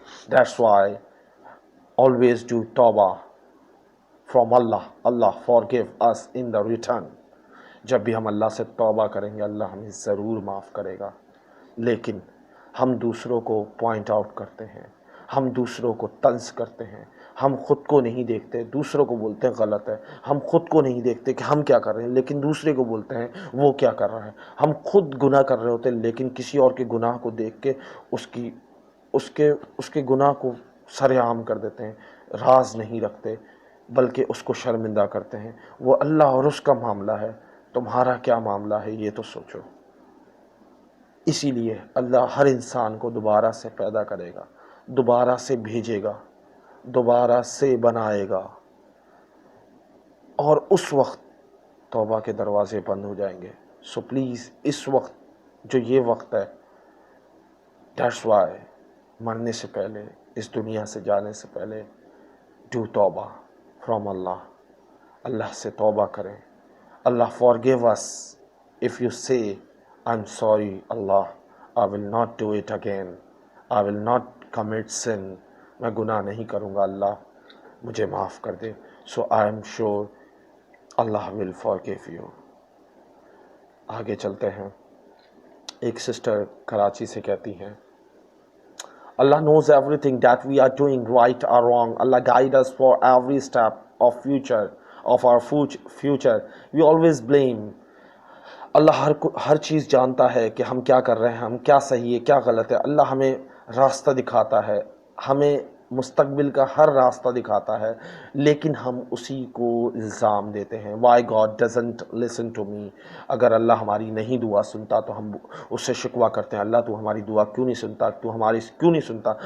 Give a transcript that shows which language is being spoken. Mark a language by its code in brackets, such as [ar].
[en] That's why always do tawbah from Allah forgive us in the return. [ur] جب بھی ہم اللہ سے توبہ کریں گے اللہ ہمیں ضرور معاف کرے گا. لیکن ہم دوسروں کو پوائنٹ آؤٹ کرتے ہیں، ہم دوسروں کو طنز کرتے ہیں، ہم خود کو نہیں دیکھتے، دوسروں کو بولتے ہیں غلط ہے. ہم خود کو نہیں دیکھتے کہ ہم کیا کر رہے ہیں، لیکن دوسرے کو بولتے ہیں وہ کیا کر رہا ہے. ہم خود گناہ کر رہے ہوتے ہیں لیکن کسی اور کے گناہ کو دیکھ کے اس کے گناہ کو سر عام کر دیتے ہیں، راز نہیں رکھتے بلکہ اس کو شرمندہ کرتے ہیں. وہ اللہ اور اس کا معاملہ ہے، تمہارا کیا معاملہ ہے یہ تو سوچو. اسی لیے اللہ ہر انسان کو دوبارہ سے پیدا کرے گا، دوبارہ سے بھیجے گا، دوبارہ سے بنائے گا، اور اس وقت توبہ کے دروازے بند ہو جائیں گے. سو پلیز اس وقت جو یہ وقت ہے، [en] that's why [ur] مرنے سے پہلے، اس دنیا سے جانے سے پہلے ڈو توبہ فرام اللہ سے توبہ کریں. [en] Allah forgive us if you say I'm sorry Allah I will not do it again، I will not commit sin، [ur] میں گناہ نہیں کروں گا، اللہ مجھے معاف کر دے. [en] So I am sure Allah will forgive you. [ur] آگے چلتے ہیں. ایک سسٹر کراچی سے کہتی ہیں [en] Allah knows everything that we are doing right or wrong. Allah guide us for every step of our future. We always blame. [ur] اللہ ہر چیز جانتا ہے کہ ہم کیا کر رہے ہیں، ہم کیا صحیح ہے کیا غلط ہے. اللہ ہمیں راستہ دکھاتا ہے، ہمیں مستقبل کا ہر راستہ دکھاتا ہے، لیکن ہم اسی کو الزام دیتے ہیں. [en] Why God doesn't listen to me. [ur] اگر اللہ ہماری نہیں دعا سنتا تو ہم اس سے شکوہ کرتے ہیں، اللہ تو ہماری دعا کیوں نہیں سنتا، تو ہماری کیوں نہیں سنتا.